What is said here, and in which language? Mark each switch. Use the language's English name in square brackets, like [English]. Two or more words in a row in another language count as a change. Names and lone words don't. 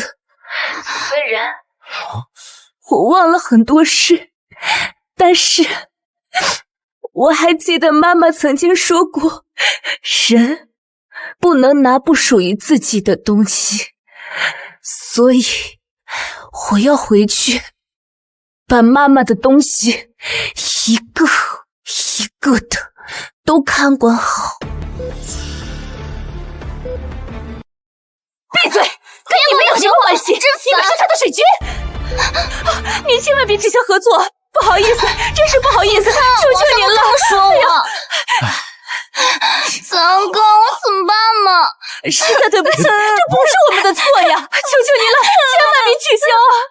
[Chinese] 雖然我忘了很多事，但是我還記得媽媽曾經說過，人不能拿不屬於自己的東西，所以我要回去把媽媽的東西一個一個的都看管好。閉嘴，跟你們有什麼關係？你們是他的水军，你千萬別取消合作，不好意思，真是不好意思，求求您了。说我，三哥，我怎麼辦嘛？实在對不起，這不是我們的錯呀，求求您了，千萬別取消